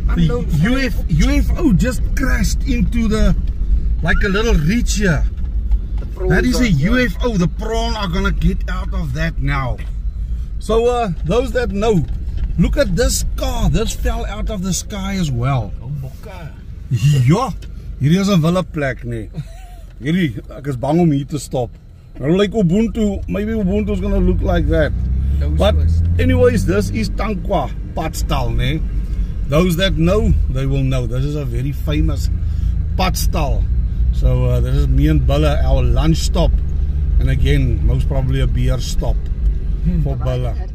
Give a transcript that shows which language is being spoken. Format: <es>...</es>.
<en>The UFO just crashed into like a little reach here. That is a UFO. The prawn are gonna get out of that now. So those that know, look at this car. This fell out of the sky as well.</en> <af>Ja, hier is 'n wille plek nee. Hierdie, ek is bang om hier te stop.</af> <en>Nou like Ubuntu, maybe Ubuntu is gonna look like that. But anyways, this is Tankwa Padstal, nee. Those that know, they will know. This is a very famous Padstal. So this is me and Bulle, our lunch stop. And again, most probably a beer stop for Bulle.</en>